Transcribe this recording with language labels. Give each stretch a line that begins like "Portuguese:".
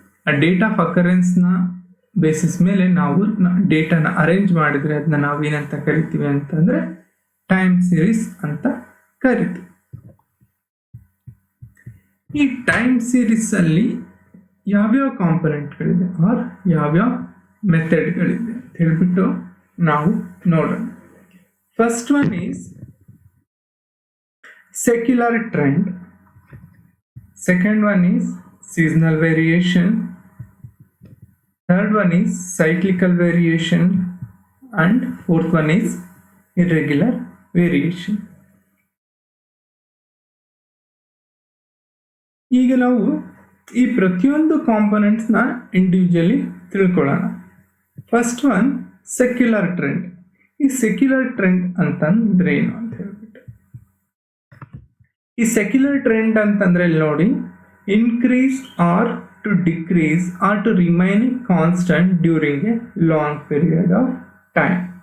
Kannada: ಆ date of ಅಕರೆನ್ಸ್ನ basis ಮೇಲೆ ನಾವು ಡೇಟಾನ ಅರೇಂಜ್ ಮಾಡಿದರೆ ಅದನ್ನ ನಾವು ಏನಂತ ಕರಿತೀವಿ ಅಂತಂದರೆ ಟೈಮ್ ಸೀರೀಸ್ ಅಂತ ಕರಿತೀವಿ. ಈ ಟೈಮ್ ಸೀರೀಸ್ ಅಲ್ಲಿ ಯಾವ್ಯಾವ ಕಾಂಪೊನೆಂಟ್ಗಳಿದೆ ಆರ್ ಯಾವ್ಯಾವ ಮೆಥಡ್ಗಳಿದೆ ಅಂತ ಹೇಳ್ಬಿಟ್ಟು ನಾವು ನೋಡೋಣ.
English: First one is secular trend, second one is seasonal variation, third one is cyclical variation, and fourth one is irregular variation.
Kannada: ಈಗ ನಾವು ಈ ಪ್ರತಿಯೊಂದು ಕಾಂಪೊನೆಂಟ್ಸ್ನ ಇಂಡಿವಿಜುವಲಿ ತಿಳ್ಕೊಳ್ಳೋಣ. First one secular trend. ಈ ಸೆಕ್ಯುಲರ್ ಟ್ರೆಂಡ್ ಅಂತಂದ್ರೆ ಏನು ಅಂತ ಹೇಳ್ಬಿಟ್ಟು, ಈ ಸೆಕ್ಯುಲರ್ ಟ್ರೆಂಡ್ ಅಂತಂದ್ರೆ ಇಲ್ಲಿ ನೋಡಿ,
English: Increase or to decrease or to remain constant during a long period of time.